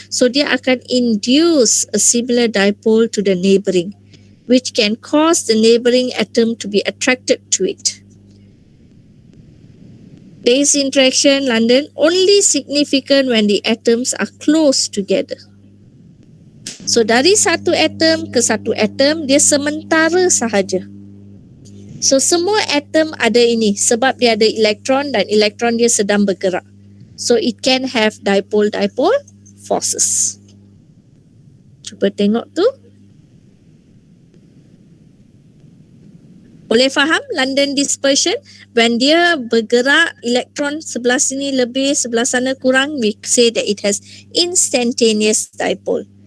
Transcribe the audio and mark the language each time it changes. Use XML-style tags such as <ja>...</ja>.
<en>So</en> <ms>dia akan</ms> <en>induce a similar dipole to the neighboring, which can cause the neighboring atom to be attracted to it. This interaction, London, only significant when the atoms are close together.</en> <ms>So dari satu atom ke satu atom, dia sementara sahaja. So semua atom ada ini sebab dia ada elektron dan elektron dia sedang bergerak.</ms> <en>So it can have dipole-dipole forces.</en> <ms>Cuba tengok tu. Boleh faham London dispersion? When dia bergerak, elektron sebelah sini lebih, sebelah sana kurang,</ms> <en>we say that it has instantaneous dipole.</en>